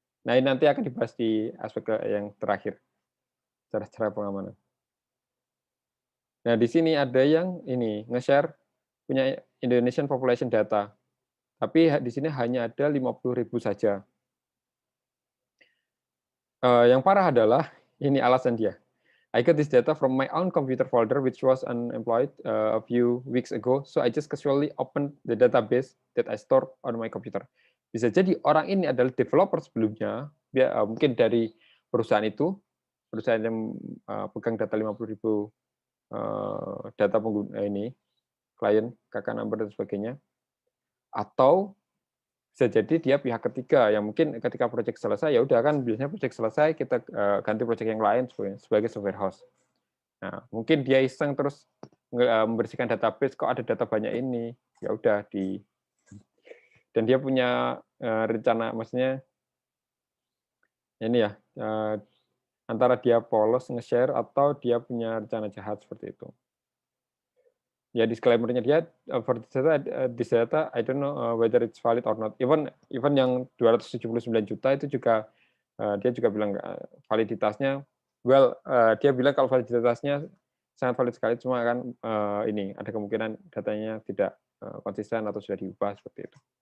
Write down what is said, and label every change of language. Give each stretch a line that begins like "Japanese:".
Indonesian: Nah, ini nanti akan dibahas di aspek yang terakhir, cara-cara pengamanan. Nah, di sini ada yang ini nge-share punya Indonesian Population Data, tapi di sini hanya ada 50.000 saja. Yang parah adalah ini alasan dia.
English: I got this data from my own computer folder which was unemployed a few weeks ago, so I just casually opened the database that I stored on my computer.
Indonesian: Bisa jadi orang ini adalah developer sebelumnya, mungkin dari perusahaan itu, perusahaan yang pegang data 50.000 data pengguna ini, klien, kakak number dan sebagainya, atau bisa jadi dia pihak ketiga yang mungkin ketika proyek selesai ya udah kan biasanya proyek selesai kita ganti proyek yang lain sebagai software house. Nah, mungkin dia iseng terus membersihkan database kok ada data banyak ini, ya udah dan dia punya rencana maksudnya ini ya antara dia polos nge-share atau dia punya rencana jahat seperti itu. Ya disclaimer-nya dia
English: for this data I don't know whether it's valid or not.
Indonesian: Even yang 279 juta itu juga dia juga bilang validitasnya dia bilang kalau validitasnya sangat valid sekali, cuma kan ini ada kemungkinan datanya tidak konsisten atau sudah diubah seperti itu.